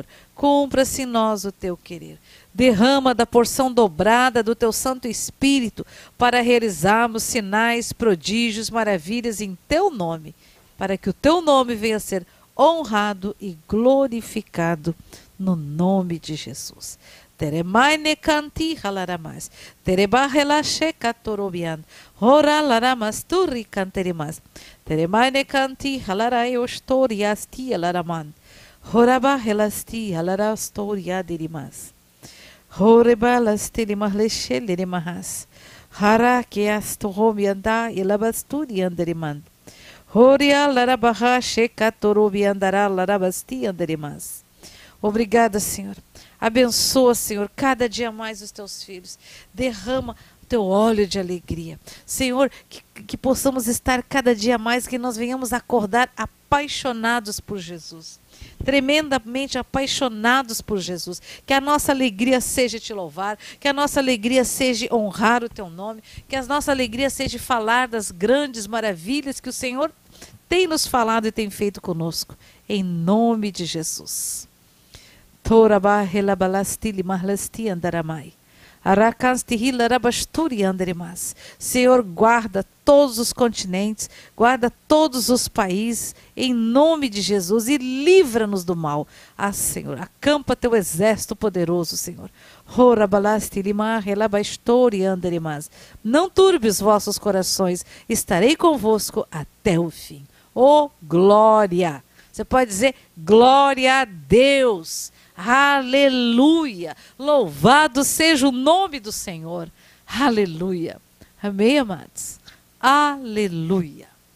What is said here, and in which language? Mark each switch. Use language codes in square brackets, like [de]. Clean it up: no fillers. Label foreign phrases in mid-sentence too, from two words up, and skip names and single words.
[pt] Cumpra-se em nós o teu querer. Derrama da porção dobrada do teu Santo Espírito para realizarmos sinais, prodígios, maravilhas em teu nome, para que o teu nome venha a ser honrado e glorificado no nome de Jesus. Teremaine canti halaramas, tereba relaxe catorobian, hora laramas turri canterimas, teremaine canti halarai ostorias ti alaraman, horaba helasti halarastoria dirimas, horeba lastirimas leche lirimahas, hara que astorobianda e labasturian diriman, horia larabaha shekatorobiandara larabasti anderimas. Obrigada, Senhor. Abençoa, Senhor, cada dia mais os teus filhos. Derrama o teu óleo de alegria. Senhor, que possamos estar cada dia mais, que nós venhamos acordar apaixonados por Jesus. Tremendamente apaixonados por Jesus. Que a nossa alegria seja te louvar, que a nossa alegria seja honrar o teu nome, que a nossa alegria seja falar das grandes maravilhas que o Senhor tem nos falado e tem feito conosco. Em nome de Jesus. Toraba relabalastili marlasti andaramai. Aracastihila rabasturi andarimas. Senhor, guarda todos os continentes, guarda todos os países, em nome de Jesus, e livra-nos do mal. Ah, Senhor, acampa teu exército poderoso, Senhor. Horabalastili relabastori andarimas. Não turbe os vossos corações, estarei convosco até o fim. Oh, glória! Você pode dizer glória a Deus. Aleluia! Louvado seja o nome do Senhor. Aleluia! Amém, amados? Aleluia!